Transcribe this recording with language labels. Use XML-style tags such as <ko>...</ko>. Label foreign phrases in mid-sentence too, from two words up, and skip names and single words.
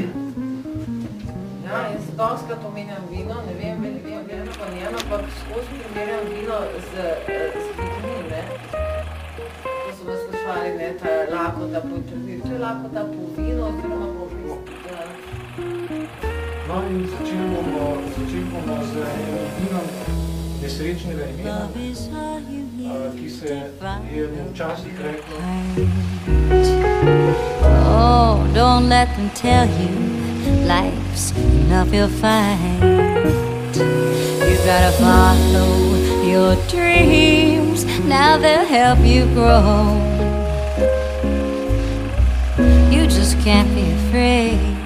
<sl>Ja, jaz dostkrat omenjam vino, ne vem, pa njeno, ampak skozi primerjam vino z ljudmi, ko so vas sprašvali, ta lakota po intervjuju, to je lakota po vino, oziroma po No in začeli bomo z vinom nesrečnega imena, ki se je včasih reklo.</sl> <en>Oh, don't let them tell you life's an uphill fight. You gotta follow your dreams, now they'll help you grow. You just can't be afraid.</en>